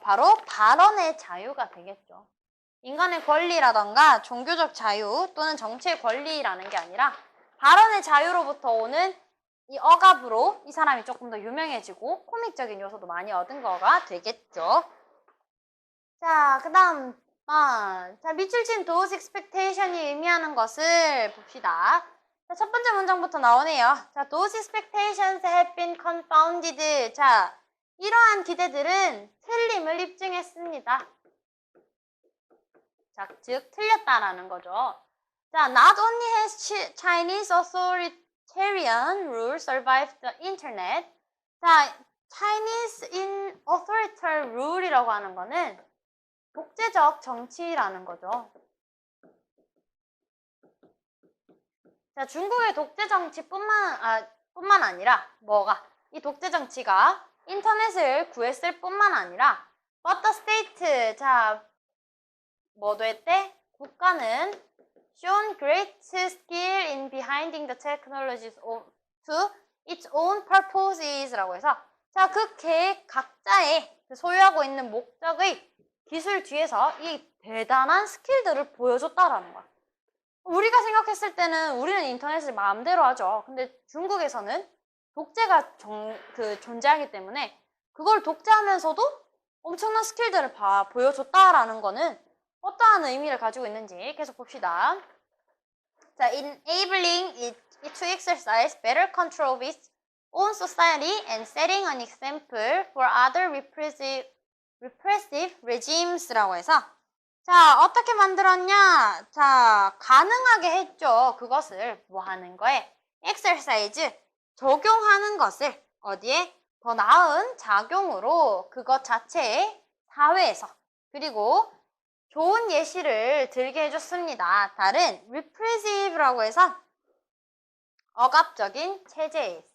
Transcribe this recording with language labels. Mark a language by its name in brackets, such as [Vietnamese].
[Korean] 바로 발언의 자유가 되겠죠. 인간의 권리라던가 종교적 자유 또는 정치의 권리라는 게 아니라 발언의 자유로부터 오는 이 억압으로 이 사람이 조금 더 유명해지고 코믹적인 요소도 많이 얻은 거가 되겠죠. 자, 그 다음 자, 밑줄친 [English] those expectation [Korean] 이 의미하는 것을 봅시다. 자, 첫 번째 문장부터 나오네요. [English] 자, those expectations have been confounded. [Korean] 자, 이러한 기대들은 틀림을 입증했습니다. 자, 즉 틀렸다라는 거죠. [English] 자, not only has Chinese authoritarian rule survived the internet. [Korean] 자, [English] Chinese in authoritarian rule [Korean] 이라고 하는 거는 독재적 정치라는 거죠. 자, 중국의 독재 정치뿐만 아니라 이 독재 정치가 인터넷을 구했을 뿐만 아니라 [English] but the state, [Korean] 자, 뭐도 했대? 국가는 [English] shown great skill in behinding the technologies to its own purposes [Korean] 라고 해서 자, 그 각자의 소유하고 있는 목적의 기술 뒤에서 이 대단한 스킬들을 보여줬다라는 거야. 우리가 생각했을 때는 우리는 인터넷을 마음대로 하죠. 근데 중국에서는 독재가 존재하기 때문에 그걸 독재하면서도 엄청난 스킬들을 보여줬다라는 거는 어떠한 의미를 가지고 있는지 계속 봅시다. [English] 자, enabling it to exercise better control of its own society and setting an example for other repressive regimes [Korean] 라고 해서 자, 어떻게 만들었냐? 자, 가능하게 했죠. 그것을 뭐 하는 거에? exercise, 적용하는 것을 어디에? 더 나은 작용으로 그것 자체의 사회에서 그리고 좋은 예시를 들게 해줬습니다. 다른 repressive라고 해서 억압적인 체제에 있어.